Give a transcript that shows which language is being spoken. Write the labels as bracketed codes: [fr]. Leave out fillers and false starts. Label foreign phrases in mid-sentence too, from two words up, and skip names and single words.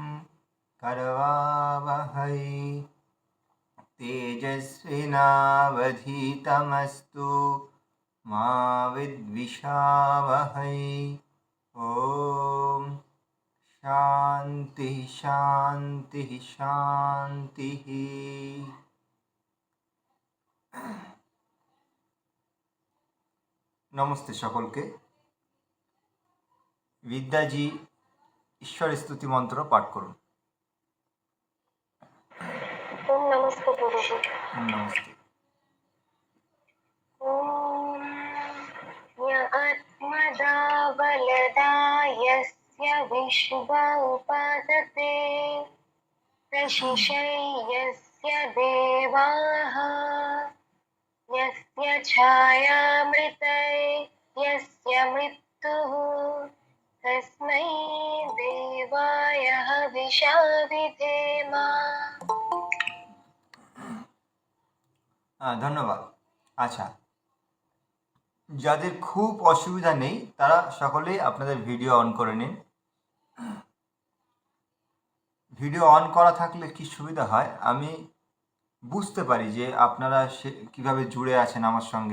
[sa] करवावहै तेजस्विनावधीतमस्तु मा विद्विषावहै। ओम शांति शांति शांति। [bn] নমস্তে সকলকে। বিদ্যাজি ঈশ্বর স্তুতি মন্ত্র পাঠ করুন। [hi] ओम नमस्ते गुरुजी। [bn] নমস্তে। [sa] ओम य आत्मदा बलदा यस्य विश्वा उपासते प्रशिशै यस्य देवाः यस्य छायामृतै यस्य मृत्युः तस्मै देवाय हविषा विधेम। [bn] ধন্যবাদ। আচ্ছা, যাদের খুব অসুবিধা নেই তারা সকলেই আপনাদের ভিডিও অন করে নিন। ভিডিও অন করা থাকলে কি সুবিধা হয়, আমি বুঝতে পারি যে আপনারা কীভাবে জুড়ে আছেন আমার সঙ্গে।